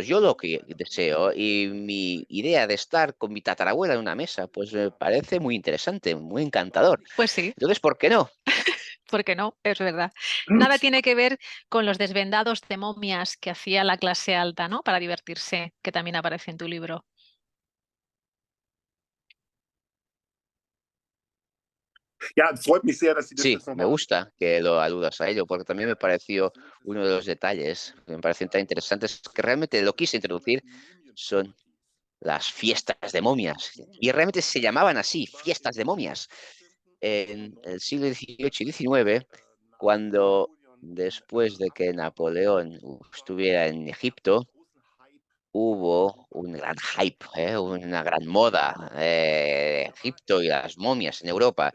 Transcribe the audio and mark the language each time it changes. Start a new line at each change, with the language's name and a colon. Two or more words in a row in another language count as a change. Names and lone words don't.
Spanish: Yo lo que deseo y mi idea de estar con mi tatarabuela en una mesa, pues me parece muy interesante, muy encantador. Pues sí. Entonces, ¿por qué no? Porque no, es verdad. Nada tiene que ver con los desvendados de momias que hacía la clase alta, ¿no? Para divertirse, que también aparece en tu libro.
German: Ja, es freut mich sehr, dass Sie das
Spanish: Sí,
German: jetzt
Spanish: me
German: nochmal.
Spanish: gusta que lo aludas a ello, porque también me pareció uno de los detalles que me parecen tan interesantes que realmente lo quise introducir son las fiestas de momias. Y realmente se llamaban así, fiestas de momias. En el siglo XVIII y XIX, cuando después de que Napoleón estuviera en Egipto, hubo un gran hype, una gran moda, Egipto y las momias en Europa.